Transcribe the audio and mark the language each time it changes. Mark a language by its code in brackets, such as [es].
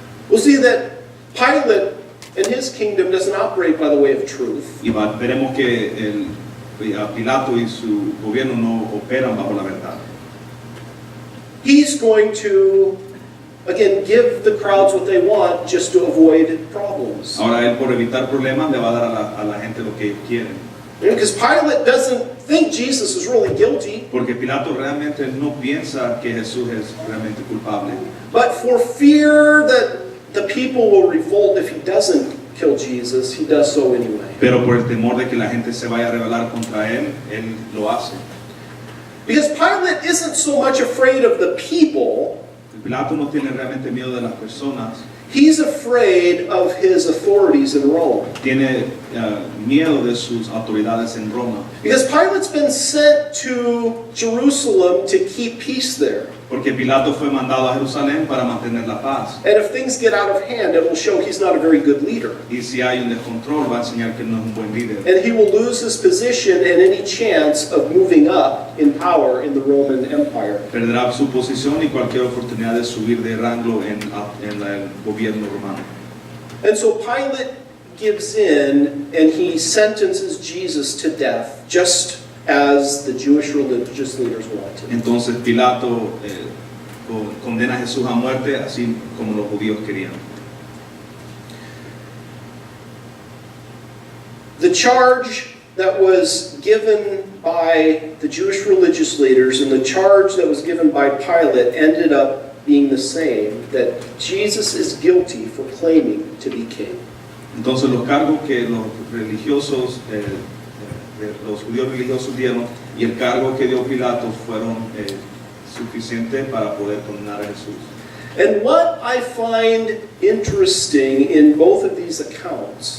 [en] we'll see that Pilate and his kingdom doesn't operate by the way of truth. [es] y veremos que Pilato y su gobierno no operan bajo la verdad. [en] He's going to, again, give the crowds what they want just to avoid problems. [es] Ahora él, por evitar problemas, le va a dar a la gente lo que ellos quieren. [en] Because Pilate doesn't think Jesus is really guilty, [es] Porque Pilato realmente no piensa que Jesús es realmente culpable. [en] but for fear that the people will revolt if he doesn't kill Jesus, he does so anyway. [es] Pero por el temor de que la gente se vaya a rebelar contra él lo hace. [en] Because Pilate isn't so much afraid of the people, [es] Pilato no tiene realmente miedo de las personas, [en] he's afraid of his authorities in Rome. [es] tiene miedo de sus autoridades en Roma. [en] Because Pilate's been sent to Jerusalem to keep peace there. [es] Porque Pilato fue mandado a Jerusalén para mantener la paz. [en] And if things get out of hand, it will show he's not a very good leader. [es] Y si hay un descontrol, va a enseñar que no es un buen líder. [en] And he will lose his position and any chance of moving up in power in the Roman Empire. [es] Perderá su posición y cualquier oportunidad de subir de rango en el gobierno romano. [en] And so Pilate gives in and he sentences Jesus to death, just as the Jewish religious leaders wanted. [es] Entonces Pilato condena a Jesús a muerte, así como los judíos querían. [en] The charge that was given by the Jewish religious leaders and the charge that was given by Pilate ended up being the same, that Jesus is guilty for claiming to be king. [es] Entonces los cargos que los religiosos, los judíos religiosos dieron y el cargo que dio Pilato fueron suficientes para poder condenar a Jesús. [en] And what I find interesting in both of these accounts